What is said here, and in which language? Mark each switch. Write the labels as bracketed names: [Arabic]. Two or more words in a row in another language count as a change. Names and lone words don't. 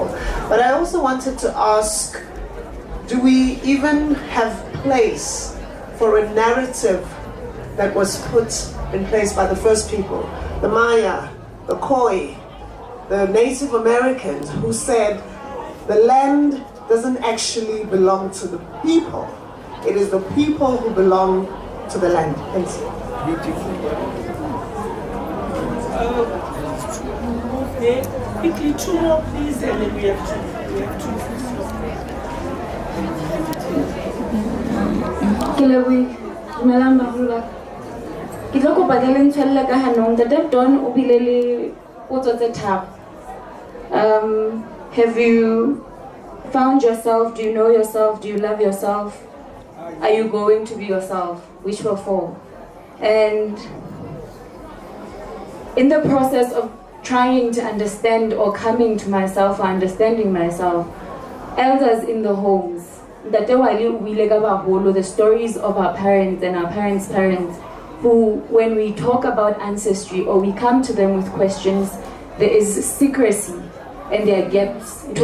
[English] But I also wanted to ask, do we even have place for a narrative that was put in place by the first people, the Maya, the Khoi, the Native Americans, who said the land doesn't actually belong to the people. It is the people who belong to the land. Thanks. Beautiful. Quickly, two more, please, and then we have two. [Southern Sotho] Kilewi, dumelang baholo. Ke tlo kopa ke le ntshwelle ka hanong Ntate Don o bile le potso tse tharo. [English] Have you found yourself? Do you know yourself? Do you love yourself? Are you going to be yourself? Which were four. And in the process of trying to understand or coming to myself or understanding myself, elders in the homes, the stories of our parents and our parents' parents, who, when we talk about ancestry or we come to them with questions, there is secrecy and there are gaps.